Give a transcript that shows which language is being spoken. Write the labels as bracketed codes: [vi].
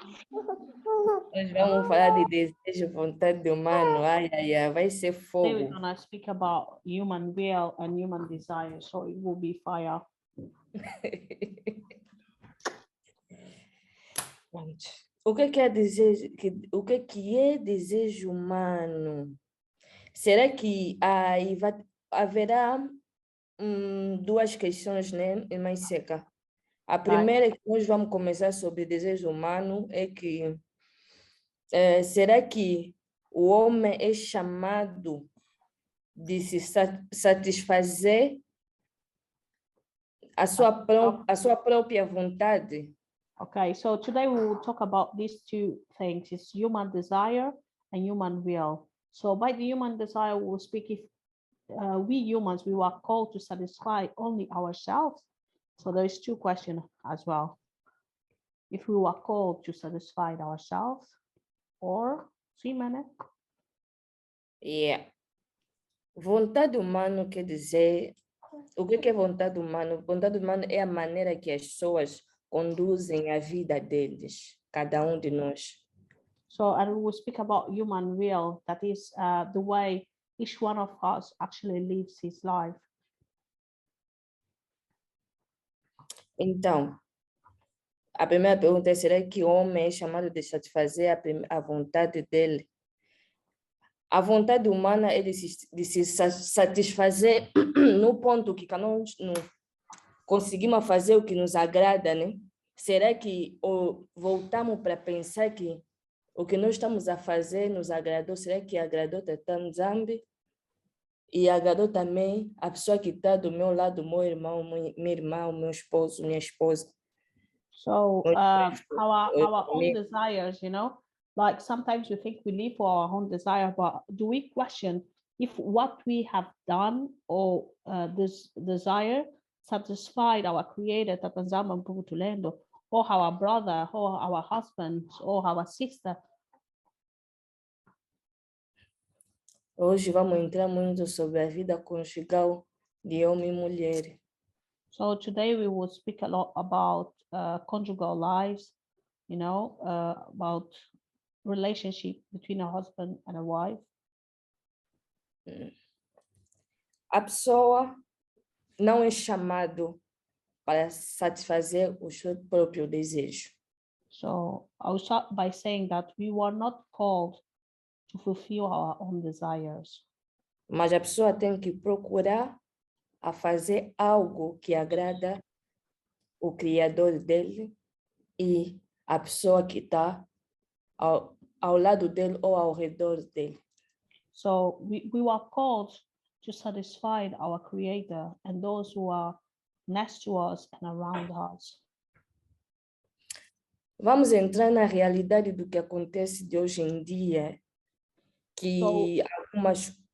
[pt] Nós vamos falar de desejo, vontade humano. Ai, ai, ai, vai ser [en] Today [pt] fogo. [en] we're gonna speak about human will and human desire, so it will be fire. [pt] O que é desejo? O que é desejo humano? Será que haverá duas questões, né, irmã Seca? A primeira que nós vamos começar sobre desejo humano é que será que o homem é chamado de se satisfazer a sua própria vontade? [en] Okay, so today we will talk about these two things. It's human desire and human will. So by the human desire, we will speak if we humans, we were called to satisfy only ourselves. So there is two questions as well. If we were called to satisfy ourselves or Simene. Yeah. [pt] Vontade humana quer dizer, o que é vontade humana? Vontade humana é a maneira que as pessoas conduzem a vida deles, cada de nós. [en] So, and we will speak about human will, that is the way each one of us actually lives his life. [pt] Então, a primeira pergunta é, será que o homem é chamado de satisfazer a vontade dele? A vontade humana é de se satisfazer no ponto que nós não conseguimos fazer o que nos agrada, né? Será que voltamos para pensar que o que nós estamos a fazer nos agradou? Será que agradou Tata Nzambe? E agradou também a pessoa que está do meu lado, meu irmão, minha irmã, meu esposo, minha esposa. [en] So our own desires, you know, like sometimes we think we live for our own desire, but do we question if what we have done or this desire satisfied our Creator, Tata Nzambe Mpungutulendo, or our brother, or our husband, or our sister. [pt] Hoje vamos entrar muito sobre a vida conjugal de homem e mulher. [en] So today we will speak a lot about conjugal lives, about relationship between a husband and a wife. [pt] A pessoa não é chamado para satisfazer o seu próprio desejo. [en] So I'll start by saying that we were not called to fulfill our own desires, [pt] Mas a pessoa tem que procurar a fazer algo que agrada o Criador dele e a pessoa que está ao lado dele ou ao redor dele. [en] so we were called to satisfy our Creator and those who are next to us and around us. [pt] Vamos entrar na realidade do que acontece de hoje em dia, que algumas...